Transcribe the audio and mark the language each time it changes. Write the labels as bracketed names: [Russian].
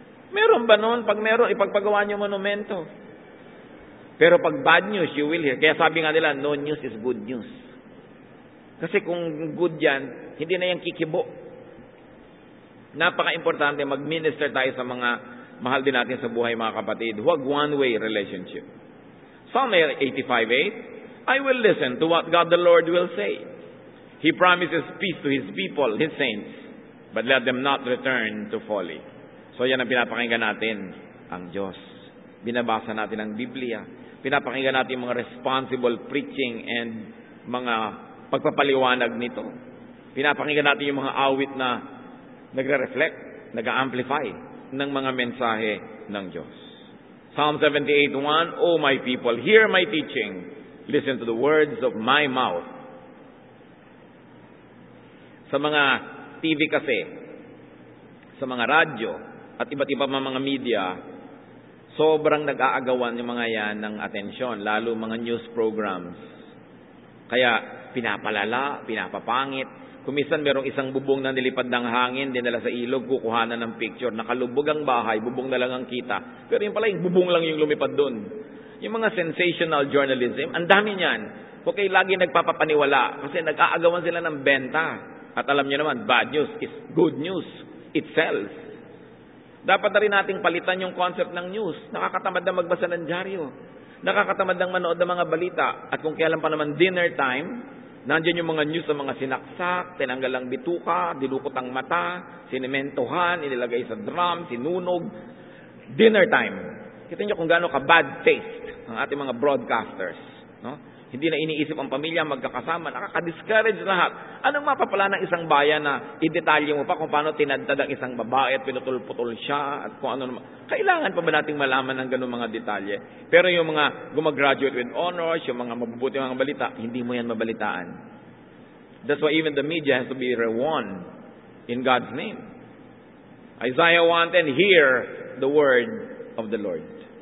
[Filipino] Meron ba noon? Pag meron, ipagpagawa niyo monumento. Pero pag bad news, [English] you will hear. [Filipino] Kaya sabi nga nila, [English] no news is good news. [Filipino] Kasi kung good yan, hindi na yan kikibo. Napaka-importante mag-minister tayo sa mga mahal din natin sa buhay, mga kapatid. [English] Huwag one-way relationship. Psalm 85:8, I will listen to what God the Lord will say. He promises peace to His people, His saints, but let them not return to folly. [Filipino] So yan ang pinapakinggan natin, ang Diyos. Binabasa natin ang Biblia. Pinapakinggan natin mga responsible preaching and mga pagpapaliwanag nito. Pinapakinggan natin yung mga awit na nagre-reflect, nag-amplify ng mga mensahe ng Diyos. [English] Psalm 78:1, O my people, hear my teaching. Listen to the words of my mouth. [Filipino] Sa mga TV kasi, sa mga radyo, at iba't iba mga media, sobrang nag-aagawan yung mga yan ng atensyon, lalo mga news programs. Kaya pinapalala, pinapapangit. Kung minsan merong isang bubong na nilipad ng hangin, dinala sa ilog, kukuhanan ng picture, nakalubog ang bahay, bubong na lang ang kita. Pero yung pala, yung bubong lang yung lumipad dun. Yung mga sensational journalism, ang dami niyan. Huwag kayo lagi nagpapapaniwala kasi nag-aagawan sila ng benta. At alam niyo naman, [English] bad news is good news. It sells. [Filipino] Dapat na rin nating palitan yung concept ng news. Nakakatamad na magbasa ng dyaryo. Nakakatamad ng manood ng mga balita. At kung kailan pa naman dinner time, nandiyan yung mga news sa mga sinaksak, tinanggal ang bituka, dilukot ang mata, sinimentohan, inilagay sa drum, sinunog. Dinner time. Kita niyo kung gaano ka bad taste ang ating mga broadcasters. No? Hindi na iniisip ang pamilya, magkakasama, nakaka-discourage lahat. Anong mapapala ng isang bayan na i-detalye mo pa kung paano tinadtad ang isang babae at pinutol-putol siya at kung ano naman. Kailangan pa ba nating malaman ng ganung mga detalye? Pero yung mga gumagraduate with honors, yung mga mabubuti mga balita, hindi mo yan mabalitaan. [English] That's why even the media has to be rewarned in God's name. Isaiah 1:10, hear the word of the Lord.